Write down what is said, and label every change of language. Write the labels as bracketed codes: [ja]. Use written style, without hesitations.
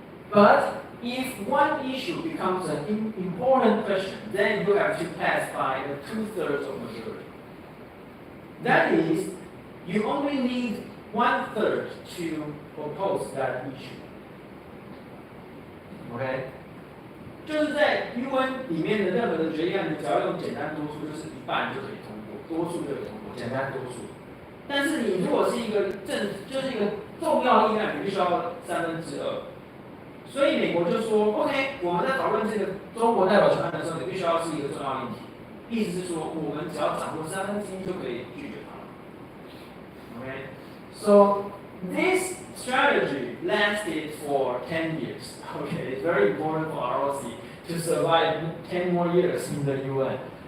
[en] But if one issue becomes an important question, then you have to pass by a 2/3 of majority. That is, you only need 1/3 to oppose that issue. [zh] OK， 就是在 UN 里面的任何的决议案，你只要用简单多数，就是1半就可以通过，多数就可以通过，简单多数。但是你如果是一个就是一个重要议案，你必须要2/3。所以美国就说 ，OK， 我们在讨论这个中国代表权案的时候，你必须要是一个重要议题。意思是说，我们只要掌握1/3就可以拒绝它。 [en] Okay, so this strategy lasted for 10 years. Okay, it's very important for ROC to survive 10 more years in the UN.